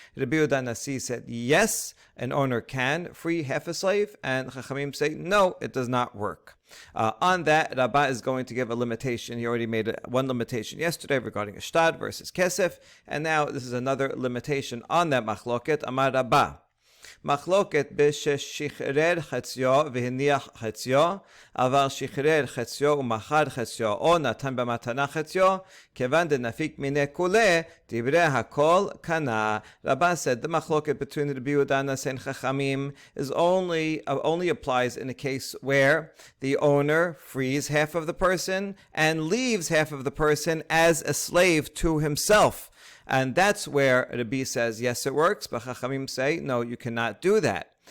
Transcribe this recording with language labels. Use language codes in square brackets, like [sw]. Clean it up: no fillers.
[en] Rabbi Yehuda Nasi said yes, an owner can free half a slave, and Chachamim say no, it does not work. On that, Rabbah is going to give a limitation. He already made one limitation yesterday regarding Ashtad versus Kesef, and now this is another limitation on that machloket. Amar Rabbah. [he] מחלוקת בששחרר חציו והניח חציו, אבל שחרר חציו ומכר חציו, או נתן במתנה חציו, כיוון דנפיק מיני כולה, דברי הכל קנה. [en] Rabbah said the מחלוקת between Rabbi Yehuda Nasi and Chachamim is only applies in a case where the owner frees half of the person and leaves half of the person as a slave to himself. And that's where Rabbi says, yes, it works, but Chachamim say, no, you cannot do that.